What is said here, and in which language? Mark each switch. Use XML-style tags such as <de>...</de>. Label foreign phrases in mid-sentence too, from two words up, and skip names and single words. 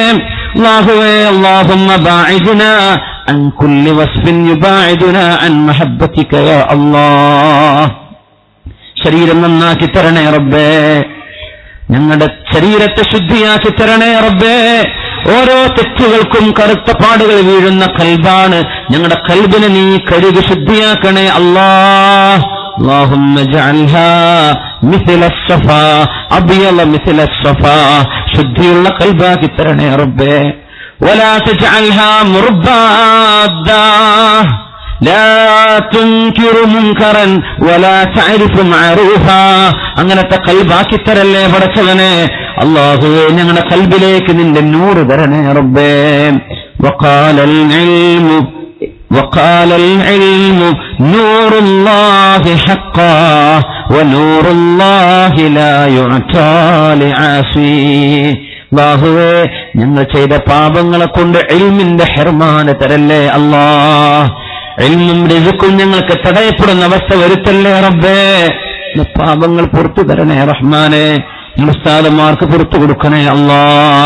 <ar>അല്ലാഹുവേ اللهم باعدنا عن كل وصف يباعدنا عن محبتك يا الله.</ar> <ml>ശരീരം നന്നാക്കി തരണേ റബ്ബേ, ഞങ്ങളുടെ ശരീരത്തെ ശുദ്ധിയാക്കി തരണേ റബ്ബേ. ഓരോ തെറ്റുകൾക്കും കറുത്ത പാടുകൾ വീഴുന്ന കൽബാണ്, ഞങ്ങളുടെ കൽബിനെ നീ കഴുകി ശുദ്ധിയാക്കണേ അല്ലാഹ്.</ml> <ar>اللهم اجعلها مثل الصفا أبيض مثل الصفا,</ar> <ml>ശുദ്ധിയുള്ള കൽബാക്കി തരണേ റബ്ബേ.</ml> <ar>ولا تجعلها مربادا لا تنكر منكرا ولا تعرف معروفا,</ar> <ml>അങ്ങനത്തെ കൽബാക്കി തരല്ലേ പടച്ചവനെ. അല്ലാഹുവേ ഞങ്ങളുടെ കൽബിലേക്ക് നിന്റെ നൂറ് തരണേ റബ്ബേ.</ml> <ar>وقال العلم نور الله حقا ونور الله لا يعطى لعاصي.</ar> <ml>അല്ലാഹുവേ ഞങ്ങൾ ചെയ്ത പാപങ്ങളെ കൊണ്ട് ഇൽമിന്റെ ഹർമാന് തരല്ലേ അല്ലാഹ്. ഇൽമും റിസ്ക്കും ഞങ്ങൾക്ക് തടയപ്പെടുന്ന അവസ്ഥ വരുത്തല്ലേ റബ്ബേ. പാപങ്ങൾ പുറത്തു തരണേ റഹ്മാനെ. ഞങ്ങളുടെ ഉസ്താദുമാർക്ക് പുറത്തു കൊടുക്കണേ അല്ലാഹ്.</ml>